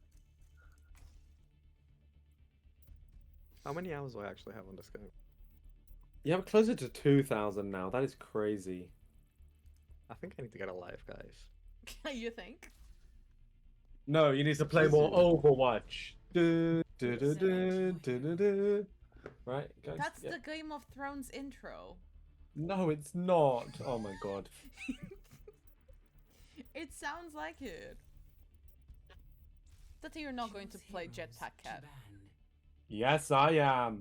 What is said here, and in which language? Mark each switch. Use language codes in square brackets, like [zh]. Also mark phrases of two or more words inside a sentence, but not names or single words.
[en] How many hours do I actually have on this game? Yeah, we're closer to 2,000 now. That is crazy. I think I need to get a life, guys. You think? No, you need to play more Overwatch. Du, du, du, du, du, du, du. Right, guys? That's Yeah. the Game of Thrones intro. No, it's not. Oh my god. It sounds like it. That you're not going to choose play heroes Jetpack to Cat. ban. Yes, I am.